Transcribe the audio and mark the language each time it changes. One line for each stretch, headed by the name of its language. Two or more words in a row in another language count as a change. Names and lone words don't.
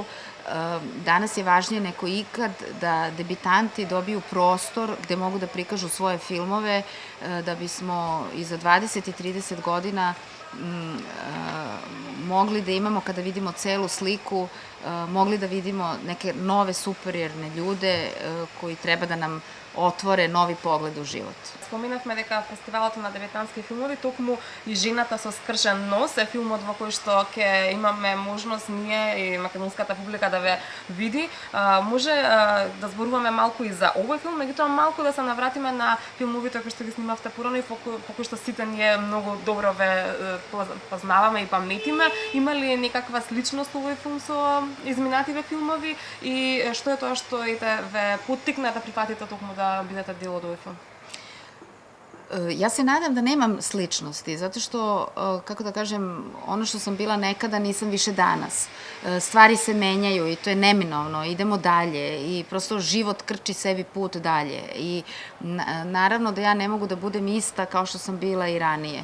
Serbian: Danas je važnije neko ikad da debitanti dobiju prostor gde mogu da prikažu svoje filmove, da bismo i za 20 i 30 godina mogli da imamo, kada vidimo celu sliku, mogli da vidimo neke nove superiorne ljude koji treba da nam otvore novi pogled u život.
Macedonian: Споминавме дека фестивалот на дебютантски филмови токму и Жената со скршен нос е филмот во кој што ќе имаме можност ние и македонската публика да ве види. Може да зборуваме малку и за овој филм, меѓутоа малку да се навратиме на филмовите кои што ги снимавте порано и по кои што сите ние многу добро ве познаваме и паметиме. Има ли некаква сличност овој филм со изминативе филмови и што е тоа што ве поттикна да прифатите токму да бидете дел од овој филм?
Serbian: Ja se nadam da nemam sličnosti, zato što, kako da kažem, ono što sam bila nekada nisam više danas. Stvari se menjaju i to je neminovno, idemo dalje i prosto život krči sebi put dalje. I naravno da ja ne mogu da budem ista kao što sam bila i ranije.